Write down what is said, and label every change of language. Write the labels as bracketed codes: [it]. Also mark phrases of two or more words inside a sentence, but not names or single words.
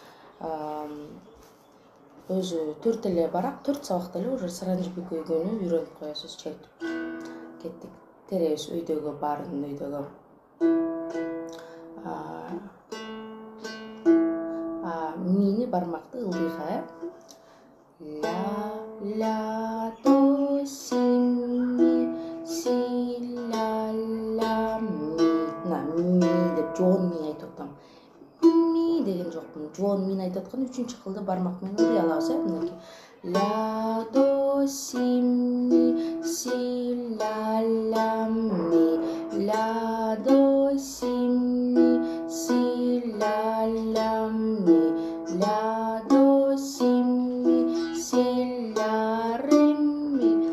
[ky] Өзү 4 эле барак, 4 сабакта эле уже Саранжы Бөкөйдөнү үйрөнүп коесуз, чечтик. Кеттик. Теребиз өйдөгө, баарын өйдөгө. Мини бармакты ылдыйга, ля, до, си, ми, ля, ми. Ми деп жоон мини айтып атам. Ми деген жокмун. Жоон мини айтып аткан үчүнчү кылды бармак менен ылдый алабыз, мынакей. Ля, до, си, ми, ля, ми. Ля, до, си, ми, ля, ми. Ля, до, си, ми, ля, ре, ми.